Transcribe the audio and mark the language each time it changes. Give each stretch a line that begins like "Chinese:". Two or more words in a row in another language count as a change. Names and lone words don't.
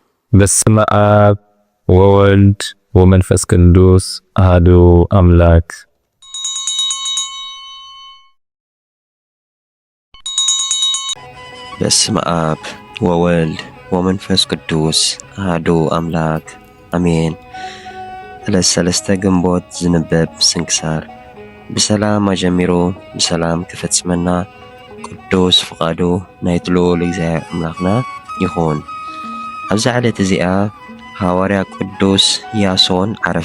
Geez: በስመ አብ ወወልድ ወመንፈስ ቅዱስ አሐዱ አምላክ። በስመ አብ ወወልድ ወመንፈስ ቅዱስ አሐዱ አምላክ አሜን።
Tigrinya: ለሰለስተ ግንቦት ዝንበብ ስንክሳር ብሰላም አጀሚሩ ብሰላም ክፈጽመና ቅዱስ ፍቃዱ ናይ ልዑል እግዚአብሔር አምላክና ይኹን። ኣብዚ ዕለት እዚኣ ሐዋርያ ቅዱስ ያሶን ዓረፈ።